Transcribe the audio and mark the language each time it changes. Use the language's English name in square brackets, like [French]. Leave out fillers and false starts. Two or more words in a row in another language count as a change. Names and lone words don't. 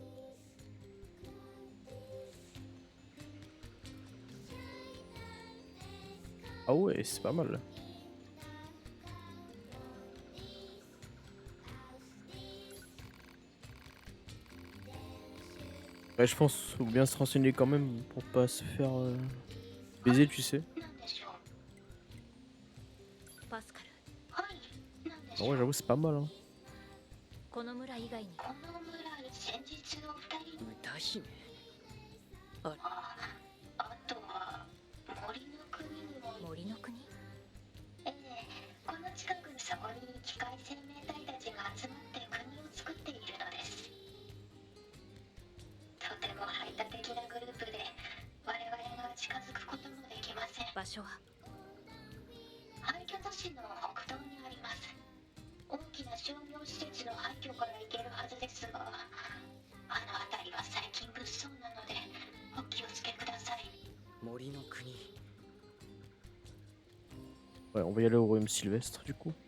[French] Ah ouais, c'est pas mal. Ouais, je pense faut bien se renseigner quand même pour pas se faire baiser, tu sais. [Japanese] なんでしょう。パスカル、はい、なんでし [French] Ah [Japanese] ょう。 [French] ouais, j'avoue, c'est pas mal. Hein. [Japanese] この村以外にこの村に先日の二人。歌姫。あとは森の国にも。森の国。ええ、この近くのそこに機械生命体たちが集まって国を作っているのです。とても排他的なグループで我々が近づくこともできません。場所は廃墟都市の北東にあります。大きな商業施設の廃墟から行けるはずですが、あの辺りは最近物騒なのでお気をつけください。森の国。 [French] Ouais, on va y aller au royaume sylvestre du coup.